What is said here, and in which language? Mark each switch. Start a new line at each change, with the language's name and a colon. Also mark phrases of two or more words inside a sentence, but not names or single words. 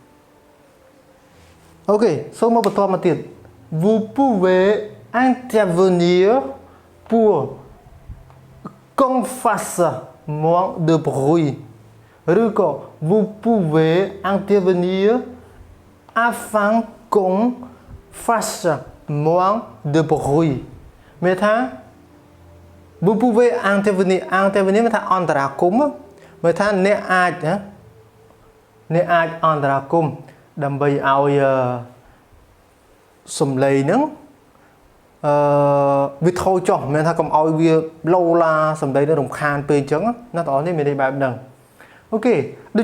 Khmer: អូខេសូមមកបន្តមកទៀត
French: vous pouvez intervenir pour qu'on fasse moins de bruit ឬក៏ vous pouvez intervenir afin qu'on fasse moins de bruit មានថា vous pouvez intervenir
Khmer: មានថាអន្តរាគមន៍មានថាអ្នក អាចអន្តរាគមន៍ដើម្បីឲ្យសំឡេងហ្នឹងវាថយចុះមានថាកុំឲ្យវាឡូឡាសំឡេងនឹងរំខានពេកអញ្ចឹងណាបងប្អូននេះមានន័យបែបហ្នឹងអូខេដូ